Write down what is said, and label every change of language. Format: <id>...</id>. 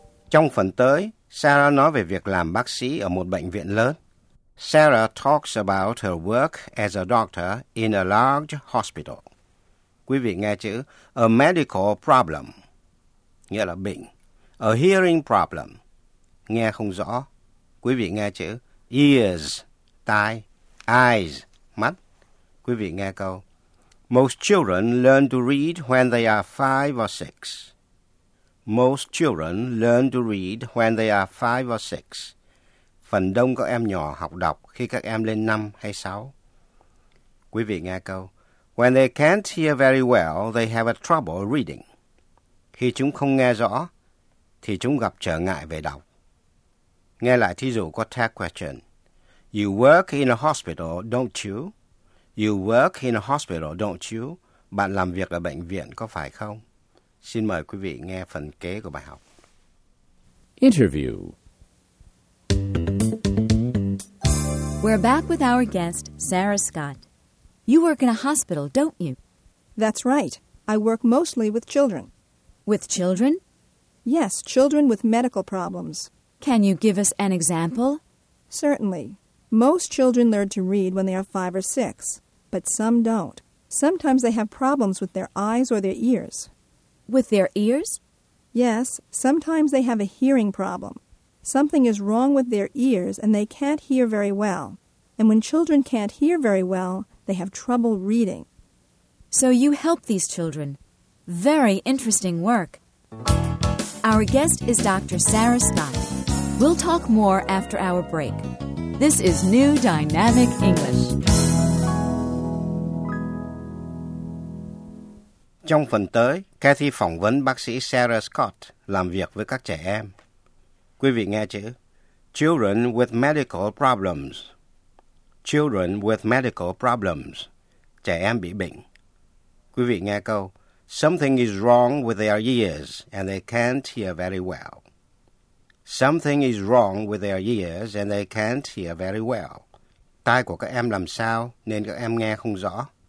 <vi>Trong phần tới, Sarah nói về việc làm bác sĩ ở một bệnh viện lớn.</vi> <en>Sarah talks about her work as a doctor in a large hospital.</en> <vi>Quý vị nghe chữ</vi> <en>a medical problem,</en> <vi>nghĩa là bệnh.</vi> <en>A hearing problem,</en> <vi>nghe không rõ. Quý vị nghe chữ ears, tai. Eyes, mắt. Quý vị nghe câu.</vi> <en>Most children learn to read when they are 5 or 6. Most children learn to read when they are 5 or 6.</en> <vi>Phần đông các em nhỏ học đọc khi các em lên 5 hay 6. Quý vị nghe câu.</vi> <en>When they can't hear very well, they have a trouble reading.</en> <vi>Khi chúng không nghe rõ, thì chúng gặp trở ngại về đọc. Nghe lại thí dụ có tag question.</vi> <en>You work in a hospital, don't you? You work in a hospital, don't you?</en> <vi>Bạn làm việc ở bệnh viện, có phải không? Xin mời quý vị nghe phần kế của bài học.</vi> <en>Interview. We're back with our guest, Sarah Scott. You work in a hospital, don't you? That's right. I work mostly with children. With children? Yes, children with medical problems. Can you give us an example? Certainly. Most children learn to read when they are 5 or 6, but some don't. Sometimes they have problems with their eyes or their ears. With their ears? Yes, sometimes they have a hearing problem. Something is wrong with their ears and they can't hear very well. And when children can't hear very well, they have trouble reading. So you help these children. Very interesting work. Our guest is Dr. Sarah Scott. We'll talk more after our break. This is New Dynamic English.</en> <vi>Trong phần tới, Kathy phỏng vấn bác sĩ Sarah Scott làm việc với các trẻ em. Quý vị nghe chữ</vi> <en>Children with medical problems. Children with medical problems.</en> <vi>Trẻ em bị bệnh. Quý vị nghe câu</vi> <en>Something is wrong with their ears and they can't hear very well. Something is wrong with their ears and they can't hear very well.</en> <vi>Tai của các em làm sao nên các em nghe không rõ.</vi>